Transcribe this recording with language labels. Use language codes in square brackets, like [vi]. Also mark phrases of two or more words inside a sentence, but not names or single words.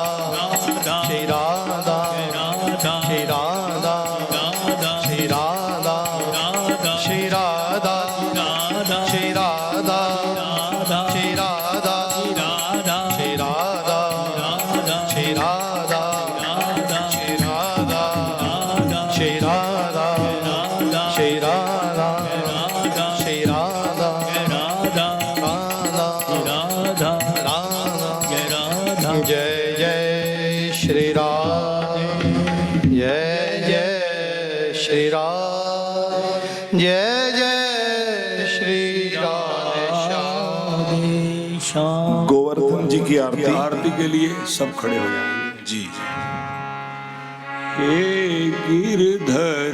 [hi] श्री राधा श्री राधा श्री राधा श्री राधा श्री राधा श्री राधा श्री राधा श्री राधा श्री राधा श्री राधा श्री राधा श्री राधा राधा राधा जय जय श्री राम जय जय श्री राम जय जय श्री राम गोवर्धन जी की आरती आरती के लिए सब खड़े हो जाएंगे। जी हे गिरधर